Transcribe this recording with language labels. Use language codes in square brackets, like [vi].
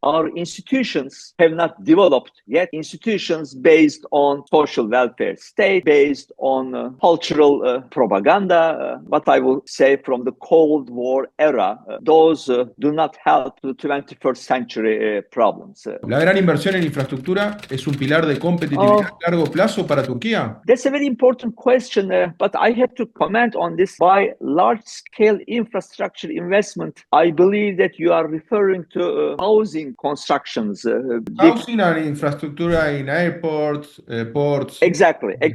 [en] Our institutions have not developed yet. Institutions based on social welfare state, based on cultural propaganda, what I will say from the Cold War era, those do not help the 21st century problems. [es] ¿La gran inversión en infraestructura es un pilar de competitividad a largo plazo para Turquía? [en] That's a very important question, but I have to comment on this. By large-scale infrastructure investment, I believe that you are referring to housing constructions. Housing and infrastructure in airports, ports. Exactly.